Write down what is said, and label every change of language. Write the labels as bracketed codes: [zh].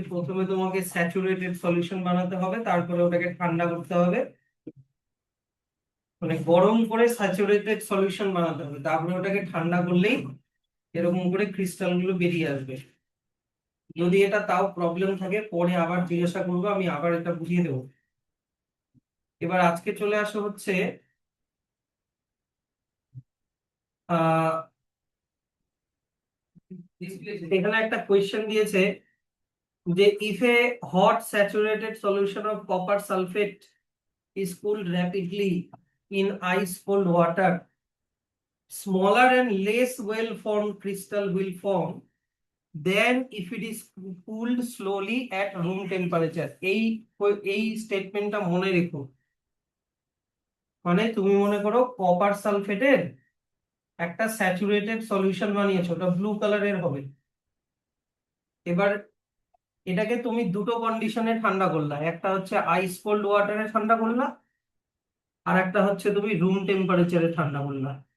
[bn] যে প্রথমে তোমাকে স্যাচুরেটেড সলিউশন বানাতে হবে, তারপরে ওটাকে ঠান্ডা করতে হবে, মানে গরম করে স্যাচুরেটেড সলিউশন বানাতে হবে, তারপরে ওটাকে ঠান্ডা করলেই এরকম করে ক্রিস্টাল গুলো বেরিয়ে আসবে। যদি এটা তাও প্রবলেম থাকে পরে আবার জিজ্ঞাসা করবো, আমি আবার এটা বুঝিয়ে দেবো। এবার আজকে চলে আসা হচ্ছে আহ এখানে একটা কোয়েশ্চেন দিয়েছে, যে [en] if a hot saturated solution of copper sulfate is cooled rapidly in ice cold water, smaller and less well formed crystal will form than if it is cooled slowly at room temperature. [bn] এই স্টেটমেন্টটা মনে রেখো। মানে তুমি মনে করো copper সালফেটের একটা saturated solution বানিয়েছো, ওটা ব্লু কালারের হবে। এবার এটাকে তুমি দুটো কন্ডিশনে ঠান্ডা করলা, একটা হচ্ছে আইস কোল্ড ওয়াটারে ঠান্ডা করলা, আর একটা হচ্ছে তুমি রুম টেম্পারেচারে ঠান্ডা করলা।